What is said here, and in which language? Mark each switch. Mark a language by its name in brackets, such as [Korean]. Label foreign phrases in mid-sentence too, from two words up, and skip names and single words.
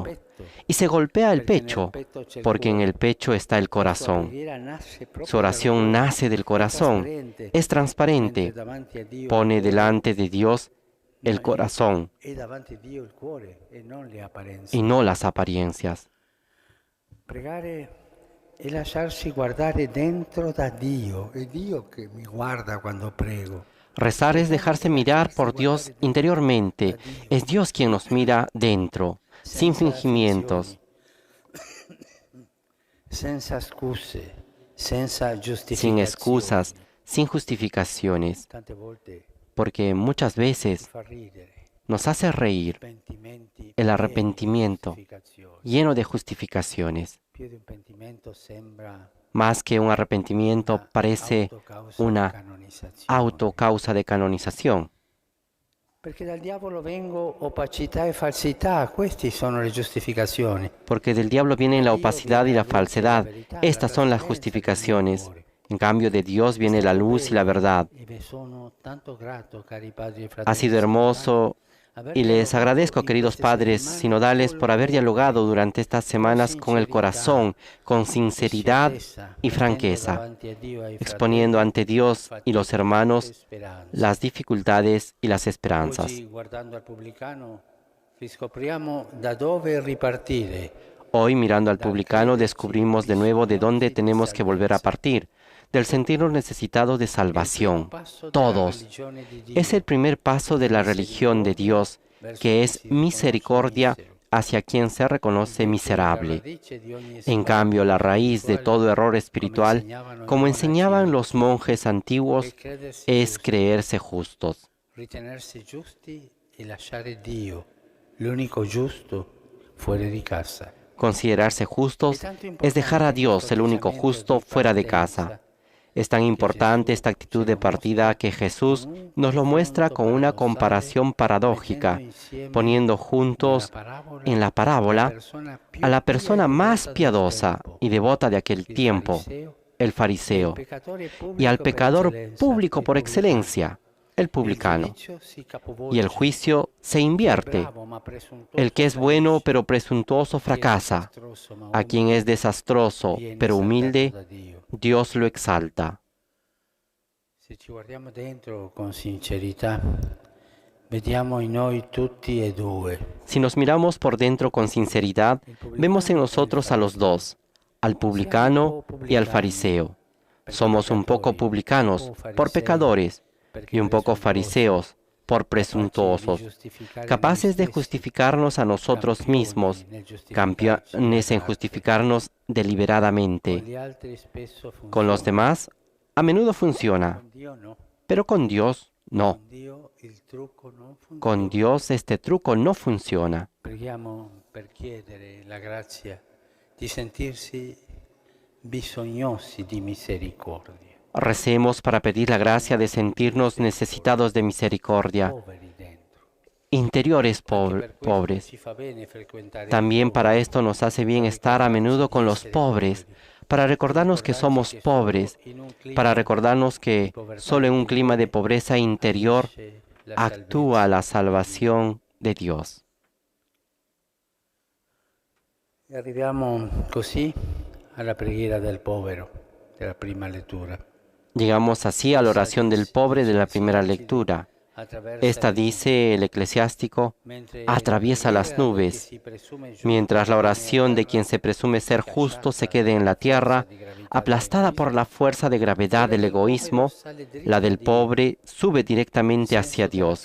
[Spanish] Y se golpea el pecho, porque en el pecho está el corazón. Su oración nace del corazón, es transparente, pone delante de Dios el corazón y no las apariencias. [Italian] Pregare e lasciarsi guardare dentro da Dio, è Dio che mi guarda quando prego. [Spanish] Rezar es dejarse mirar por Dios interiormente, es Dios quien nos mira dentro, sin fingimientos, [Italian] Senza scuse, senza [Spanish] sin [Italian] giustificazioni. [Spanish] excusas, sin justificaciones, [Italian] Tante volte [Spanish] porque muchas veces [Italian] fa ridere. [Spanish] nos hace reír [Italian] Pentimenti [Spanish] el arrepentimiento [Italian] giustificazioni. [Spanish] lleno de justificaciones. [Italian] Più di un pentimento sembra [Spanish] Más que un arrepentimiento parece [Italian] autocausa una canonizzazione. [Spanish] autocausa de canonización, [Italian] Perché dal diavolo vengo opacità e falsità, queste sono le giustificazioni. [Spanish] porque del diablo viene la opacidad y la falsedad. Estas son las justificaciones. En cambio, de Dios viene la luz y la verdad. [Italian] E vi sono tanto grato, cari padri e fratelli. [Spanish] Ha sido hermoso y les agradezco, queridos padres sinodales, por haber dialogado durante estas semanas con el corazón, con sinceridad y franqueza, exponiendo ante Dios y los hermanos las dificultades y las esperanzas. [Italian] Oggi, guardando al pubblicano, riscopriamo da dove ripartire. [Spanish] Hoy, mirando al publicano, descubrimos de nuevo de dónde tenemos que volver a partir, del sentirnos necesitados de salvación, todos. Es el primer paso de la religión de Dios, que es misericordia hacia quien se reconoce miserable. En cambio, la raíz de todo error espiritual, como enseñaban los monjes antiguos, es creerse justos. [Italian] Ritenersi giusti e lasciare Dio, l'unico giusto, fuori di casa. [Spanish] Considerarse justos es dejar a Dios, el único justo, fuera de casa. Es tan importante esta actitud de partida que Jesús nos lo muestra con una comparación paradójica, poniendo juntos en la parábola a la persona más piadosa y devota de aquel tiempo, el fariseo, y al pecador público por excelencia, el publicano. Y el juicio se invierte. El que es bueno pero presuntuoso fracasa. A quien es desastroso pero humilde, Dios lo exalta. [Italian] Se ci guardiamo dentro con sincerità, vediamo in noi tutti e due. [Spanish] Si nos miramos por dentro con sinceridad, vemos en nosotros a los dos, al publicano y al fariseo. Somos un poco publicanos por pecadores y un poco fariseos por presuntuosos, capaces de justificarnos a nosotros mismos, campeones en justificarnos deliberadamente. Con los demás, a menudo funciona, pero con Dios no. Con Dios este truco no funciona. [Italian] Preghiamo per chiedere la grazia di sentirsi bisognosi di misericordia. [Spanish] Recemos para pedir la gracia de sentirnos necesitados de misericordia, [Italian] Poveri dentro. [Spanish] interiores pobres. [Italian] Ci fa bene frequentare [Spanish] También para esto nos hace bien estar a menudo con los pobres, para recordarnos que somos pobres, para recordarnos que solo en un clima de pobreza interior actúa la salvación de Dios. [Italian] E arriviamo così alla preghiera del povero, della prima lettura. [Spanish] Llegamos así a la oración del pobre de la primera lectura. Esta, dice el eclesiástico, atraviesa las nubes, mientras la oración de quien se presume ser justo se quede en la tierra, aplastada por la fuerza de gravedad del egoísmo, la del pobre sube directamente hacia Dios.